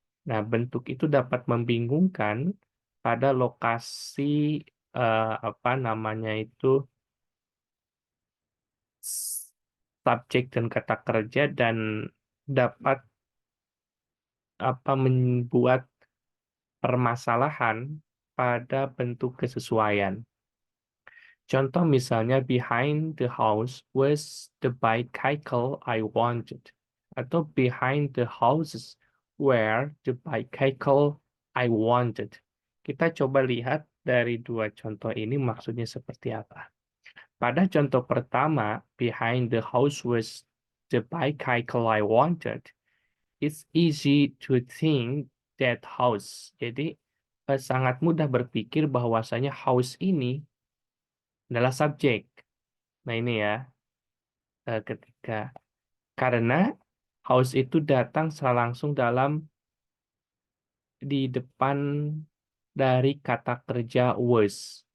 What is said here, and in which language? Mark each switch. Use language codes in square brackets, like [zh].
[id] Nah, bentuk itu dapat membingungkan pada lokasi apa namanya itu subjek dan kata kerja dan dapat membuat permasalahan pada bentuk kesesuaian. Contoh misalnya [en] behind the house was the bicycle I wanted. Atau behind the houses were the bicycle I wanted. [id] Kita coba lihat dari dua contoh ini maksudnya seperti apa. Pada contoh pertama, [en] behind the house was the bicycle I wanted. It's easy to think that house. [id] Jadi sangat mudah berpikir bahwasanya house ini adalah subjek. Nah ini ya, ketika karena house itu datang secara langsung di depan dari kata kerja was.